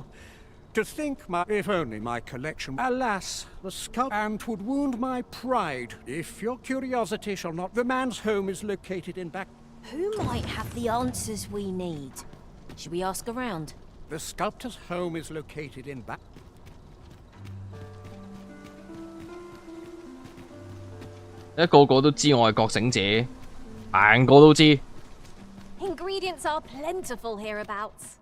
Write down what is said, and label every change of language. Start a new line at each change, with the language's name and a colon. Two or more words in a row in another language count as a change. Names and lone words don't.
English: To think if only my collection... Alas, the sculpture and would wound my pride. If your curiosity shall not... The man's home is located in back... Who might have the answers we need? Should we ask around? The sculptor's home is located in back...
Cantonese: 一個個都知我係覺醒者，行過都知。
English: Ingredients are plentiful hereabouts.